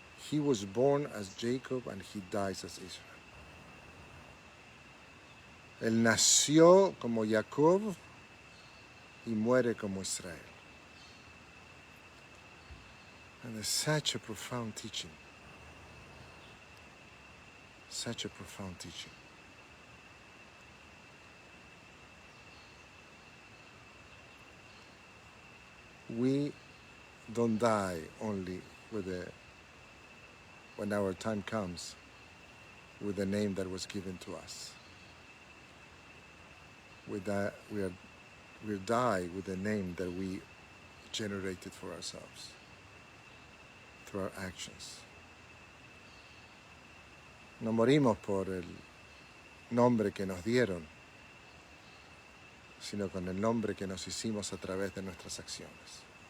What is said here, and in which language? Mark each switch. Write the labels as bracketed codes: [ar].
[en] He was born as Jacob and he dies as Israel. [es] Él nació como Jacob y muere como Israel. [en] And it's such a profound teaching. Such a profound teaching. We don't die only when our time comes with the name that was given to us. We die with the name that we generated for ourselves through our actions. [es] No morimos por el nombre que nos dieron, sino con el nombre que nos hicimos a través de nuestras acciones.